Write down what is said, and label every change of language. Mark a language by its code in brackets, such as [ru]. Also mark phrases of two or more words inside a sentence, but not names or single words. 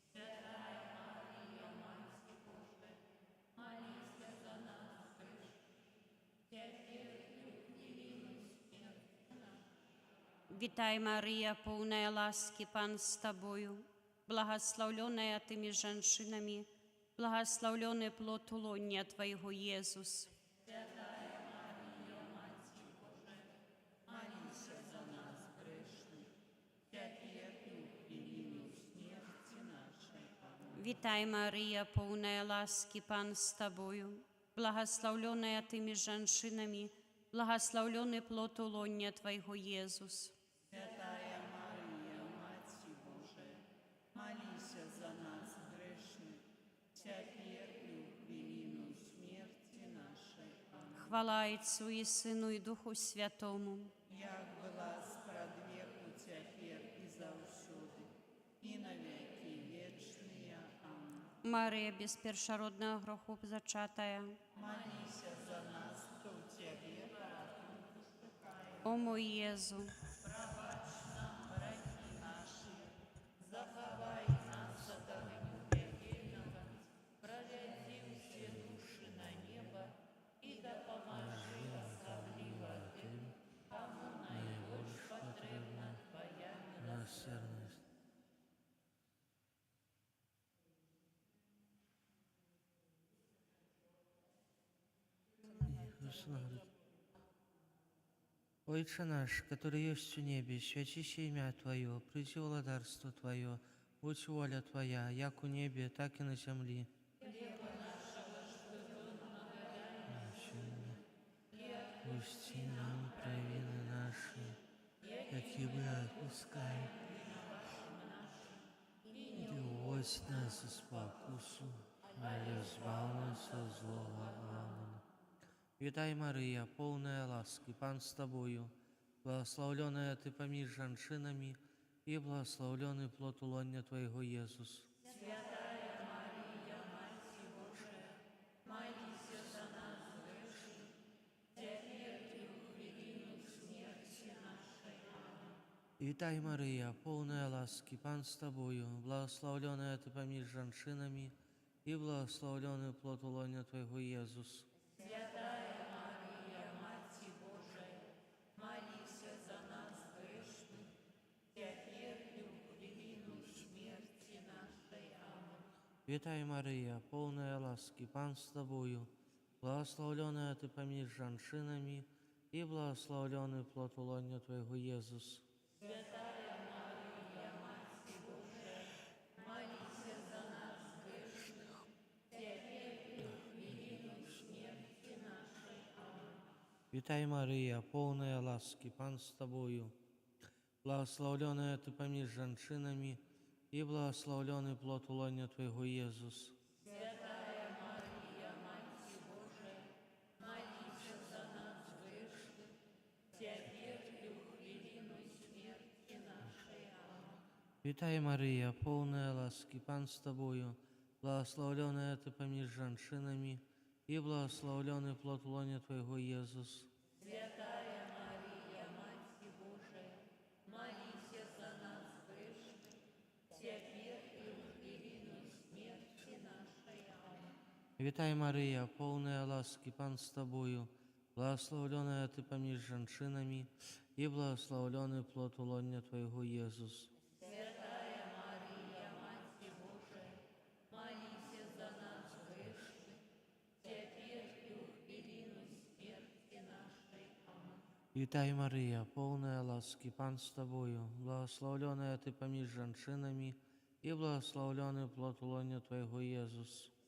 [uk] Вітай, Марія, повна ласки, Пан з тобою, благословленная ти між женщинами, благословлений плод улоння Твоего, Єсус. Вітай, Марія, повна ласки, Пан з тобою, благословленная ти між женщинами, благословлений плод улоння Твоего, Єсус. Святая Марія, Мати Божа, молися за нас грешних, тепер і у хвилину смерті нашої. Амінь. Хвала Отцу і Сину і Духу Святому. Як була спрадвеку, тепер і завсюди, і на віки вічні. Амінь. Марія, без першородного греху зачатая, Молися за нас, хто в Тебе. о мой Єзу, Заховай нас от огню пекельного, [rue] проведи все души на небо и допоможи особливо тем, кому наибольш потребна Твоя Милосердность. Отче наш, который есть в небе, святися имя Твое, приди владарство Твое, будь воля Твоя, як у небе, так и на земли. Пусти нам провины наши, какие мы отпускаем. И уводь нас из покусу, а избав нас от злого. Аминь. [uk] Вітай, Марія, повна ласки, Пан з тобою, благословленная ти поміж женщинами, и благословленный плод улоння Твоего, Иисус. Вітай, Марія, повна ласки, Пан з тобою, благословленная ти поміж женщинами, и благословленный плод улоння Твоего, Иисус. Вітай, Марія, повна ласки, Пан з тобою, благословленная ти поміж женщинами, и благословленный плод улоння Твоего, Иисус. Вітай, Марія, повна ласки, Пан з тобою, благословленная ти поміж женщинами, и благословленный плод улоння Твоего, Иисус. Вітай, Марія, повна ласки, Пан з тобою, благословленная ти поміж женщинами, и благословленный плод улоння Твоего, Иисус. Вітай, Марія, повна ласки, Пан з тобою, благословленная ти поміж женщинами, и благословленный плод улоння Твоего, Иисус. Вітай, Марія, повна ласки, Пан з тобою, благословленная ти поміж женщинами, и благословленный плод улоння Твоего, Иисус.